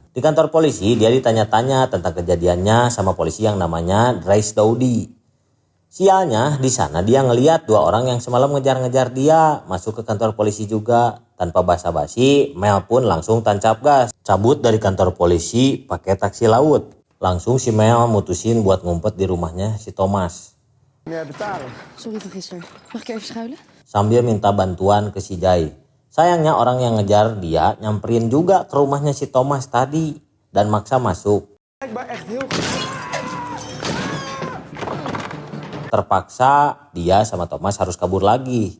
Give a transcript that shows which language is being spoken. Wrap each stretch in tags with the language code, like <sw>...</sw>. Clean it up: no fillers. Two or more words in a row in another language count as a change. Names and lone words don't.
<id>Di kantor polisi dia ditanya-tanya tentang kejadiannya sama polisi yang namanya Dries Daudi. Sialnya di sana dia ngeliat 2 orang yang semalam ngejar-ngejar dia masuk ke kantor polisi juga. Tanpa basa-basi Mel pun langsung tancap gas, cabut dari kantor polisi pakai taksi laut. Langsung si Mel mutusin buat ngumpet di rumahnya si Thomas.</id> <nl>Sorry van gisteren. Mag ik even schuilen?</nl> <id>Sambil minta bantuan ke si Jay. Sayangnya orang yang ngejar dia nyamperin juga ke rumahnya si Thomas tadi dan maksa masuk. Terpaksa dia sama Thomas harus kabur lagi.</id>